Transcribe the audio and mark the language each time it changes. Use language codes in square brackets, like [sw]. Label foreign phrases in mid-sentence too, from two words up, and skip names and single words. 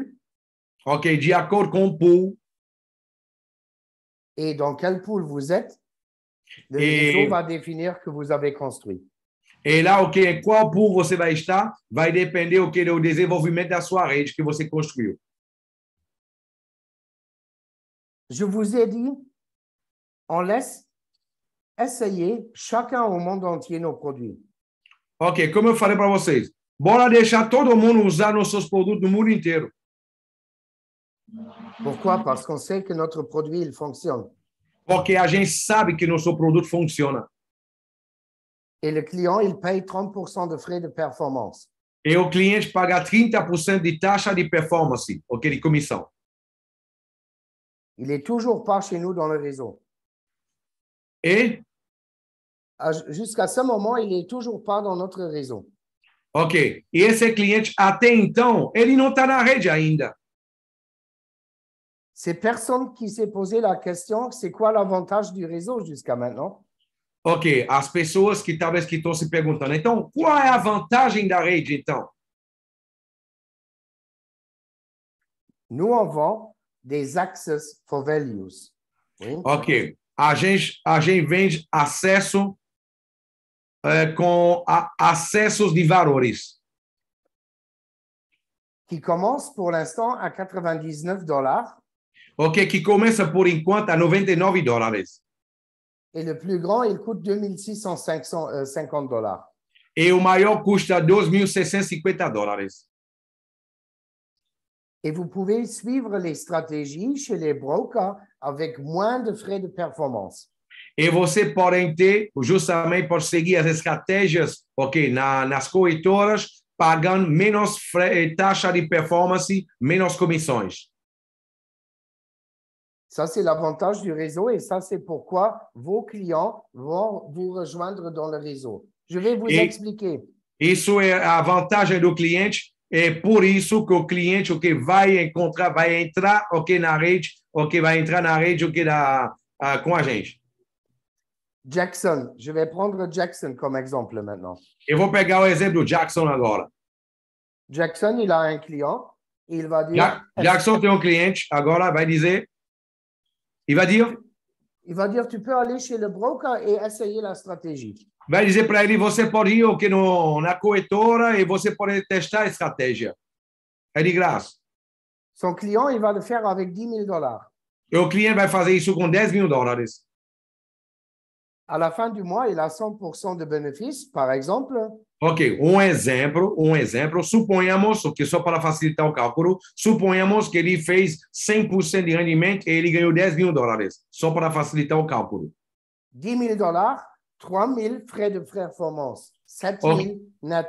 [pt] Ok, de acordo com o pool. [fr] Et dans quel pool vous êtes, le réseau va définir que vous avez construit. [pt] E lá, ok, qual pool você vai estar, vai depender do desenvolvimento da sua rede que você construiu. [fr] Je vous ai dit, on laisse essayer chacun au monde entier nos produits. [pt] Ok, como eu falei para vocês, bora deixar todo mundo usar nossos produtos no mundo inteiro. [fr] Pourquoi? Parce qu'on sait que notre produit, il fonctionne. [pt] Porque a gente sabe que nosso produto funciona. [fr] Et le client, il paye 30% de frais de performance. [pt] E o cliente paga 30% de taxa de performance, ok, de comissão. [fr] Il n'est toujours pas chez nous dans le réseau. [pt] E, [fr] Jusqu'à ce moment, il n'est toujours pas dans notre réseau. [pt] ok, e esse cliente, até então, ele não está na rede ainda. [fr] C'est personne qui s'est posé la question, c'est quoi l'avantage du réseau jusqu'à maintenant? [pt] Ok, as pessoas que talvez que estão se perguntando, então, qual é a vantagem da rede, então? [fr] Nous, on vend des [en] access for values. [fr] Oui? [pt] Ok, a gente vende acesso com acessos de valores. [fr] Qui commence pour l'instant à 99 $. [pt] Ok, que começa por enquanto a $99. [fr] Et le plus grand, il coûte 2650 $. [pt] E o maior custa $2.650. [fr] Et vous pouvez suivre les stratégies chez les brokers avec moins de frais de performance. [pt] E você pode ter, justamente, por seguir as estratégias, ok, nas corretoras, pagando menos taxa de performance, menos comissões. [fr] Ça, c'est l'avantage du réseau et ça, c'est pourquoi vos clients vont vous rejoindre dans le réseau. Je vais vous expliquer. [pt] Isso é a vantagem do cliente. É por isso que o cliente o que vai entrar, ok, na rede, ok, vai entrar na rede, ok, com a gente. [fr] Jackson, je vais prendre Jackson comme exemple maintenant. [pt] Eu vou pegar o exemplo do Jackson agora. [fr] Jackson, il a un client, et il va dire... [pt] Jackson tem um cliente, agora vai dizer, [fr] il va dire, tu peux aller chez le broker et essayer la stratégie. [pt] Vai dizer para ele, você pode ir okay, na corretora e você pode testar a estratégia. É de graça. [fr] Son client, il va le faire avec 10 000 $. [pt] E o cliente vai fazer isso com $10.000. [fr] À la fin du mois, il a 100% de bénéfices, par exemple. [pt] Ok, um exemplo. Suponhamos, que só para facilitar o cálculo, suponhamos que ele fez 100% de rendimento e ele ganhou $10.000, só para facilitar o cálculo. [fr] 10 000 $, 3 000 frais de performance, 7 000 net.